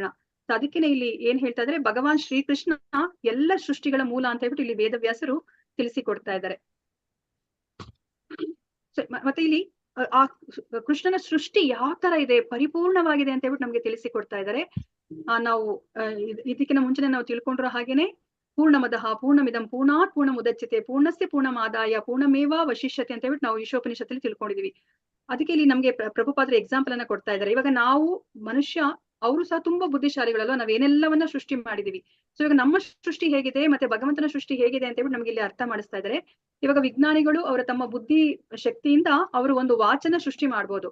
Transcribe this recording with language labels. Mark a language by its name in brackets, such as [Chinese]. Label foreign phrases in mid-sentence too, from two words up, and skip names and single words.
[Kannada] ಸೊ ಅದಕ್ಕೇನೆ ಇಲ್ಲಿ ಏನ್ ಹೇಳ್ತಾ ಇದ್ರೆ ಭಗವಾನ್ ಶ್ರೀಕೃಷ್ಣ ಎಲ್ಲ ಸೃಷ್ಟಿಗಳ ಮೂಲ ಅಂತ ಹೇಳ್ಬಿಟ್ಟು ಇಲ್ಲಿ ವೇದವ್ಯಾಸರು ತಿಳಿಸಿಕೊಡ್ತಾ ಇದ್ದಾರೆ. ಮತ್ತೆ ಇಲ್ಲಿ ಆ ಕೃಷ್ಣನ ಸೃಷ್ಟಿ ಯಾವ ತರ ಇದೆ, ಪರಿಪೂರ್ಣವಾಗಿದೆ ಅಂತ ಹೇಳ್ಬಿಟ್ಟು ನಮ್ಗೆ ತಿಳಿಸಿಕೊಡ್ತಾ ಇದ್ದಾರೆ. ನಾವು ಇದಕ್ಕಿಂತ ಮುಂಚೆನೆ ನಾವು ತಿಳ್ಕೊಂಡಿರೋ ಹಾಗೇನೆ [Sanskrit] ಪೂರ್ಣಮದಃ ಪೂರ್ಣಮಿದಂ ಪೂರ್ಣಾತ್ ಪೂರ್ಣ ಮುದಚ್ಯತೆ ಪೂರ್ಣಸ್ಯ ಪೂರ್ಣಮಾದಾಯ ಪೂರ್ಣಮೇವ ವಶಿಷ್ಯತೆ [Kannada] ಅಂತ ಹೇಳ್ಬಿಟ್ಟು ನಾವು ಈಶೋಪನಿಷತ್ತಲ್ಲಿ ತಿಳ್ಕೊಂಡಿದೀವಿ. ಅದಕ್ಕೆ ಇಲ್ಲಿ ನಮ್ಗೆ ಪ್ರಭುಪಾದರು ಎಕ್ಸಾಂಪಲ್ ಅನ್ನ ಕೊಡ್ತಾ ಇದ್ದಾರೆ. ಇವಾಗ ನಾವು ಮನುಷ್ಯ ಅವರು ಸಹ ತುಂಬಾ ಬುದ್ಧಿಶಾಲಿಗಳಲ್ವಾ, ನಾವೇನೆಲ್ಲವನ್ನ ಸೃಷ್ಟಿ ಮಾಡಿದೀವಿ. ಸೊ ಇವಾಗ ನಮ್ಮ ಸೃಷ್ಟಿ ಹೇಗಿದೆ ಮತ್ತೆ ಭಗವಂತನ ಸೃಷ್ಟಿ ಹೇಗಿದೆ ಅಂತ ಹೇಳ್ಬಿಟ್ಟು ನಮ್ಗೆ ಇಲ್ಲಿ ಅರ್ಥ ಮಾಡಿಸ್ತಾ ಇದ್ದಾರೆ. ಇವಾಗ ವಿಜ್ಞಾನಿಗಳು ಅವರ ತಮ್ಮ ಬುದ್ಧಿ ಶಕ್ತಿಯಿಂದ ಅವರು ಒಂದು ವಾಚನ್ನ ಸೃಷ್ಟಿ ಮಾಡ್ಬೋದು.